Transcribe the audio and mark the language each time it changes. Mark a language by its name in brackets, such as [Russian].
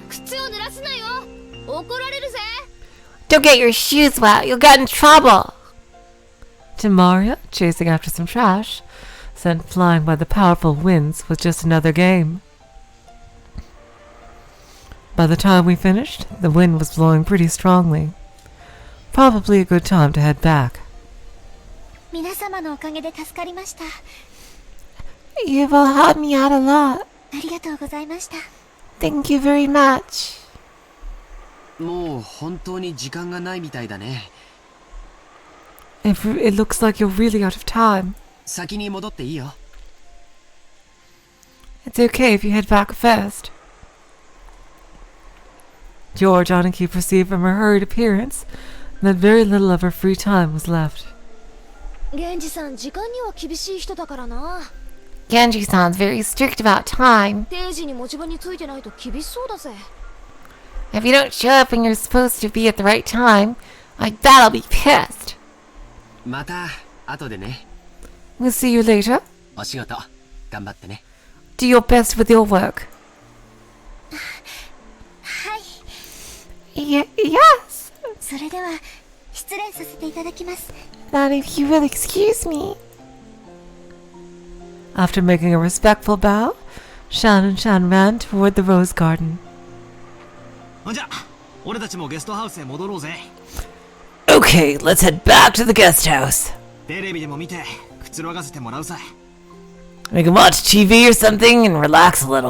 [Japanese] 靴を濡らすなよ怒られるぜ [English] Don't get your shoes wet. You'll get in trouble. To Maria, chasing after some trash, sent flying by the powerful winds, was just another game. By the time we finished, the wind was blowing pretty strongly. Probably a good time to head back. [Japanese] 皆様のおかげで助かりました [English] You've all helped me out a lot. [Japanese] ありがとうございました [English] Thank you very much. [Japanese] もう本当に時間がないみたいだね。 [English] It looks like you're really out of time. [Japanese] 先に戻っていいよ。 [English] It's okay if you head back first. George Aniki perceived from her hurried appearance that very little of her free time was left. [Japanese] 源氏さん時間には厳しい人だからな [English] Genji-san's very strict about time. [Japanese] 定時に持ち場についてないと厳しそうだぜ [English] If you don't show up when you're supposed to be at the right time, I bet I'll be pissed. [Japanese] また後でね。 [English] We'll see you later. [Japanese] お仕事頑張ってね。 [English] Do your best with your work. [Japanese] はい [English] Yes. [Japanese] それでは失礼させていただきます [English] Now if you will excuse me. After making a respectful bow, Shan and Shan ran toward the rose garden. [Japanese] じゃあ俺たちもゲストハウスへ戻ろうぜ。 [English] Okay, let's head back to the guest house. [Japanese] テレビでも見てくつろがせてもらうさ。 [English] We can watch TV or something and relax a little.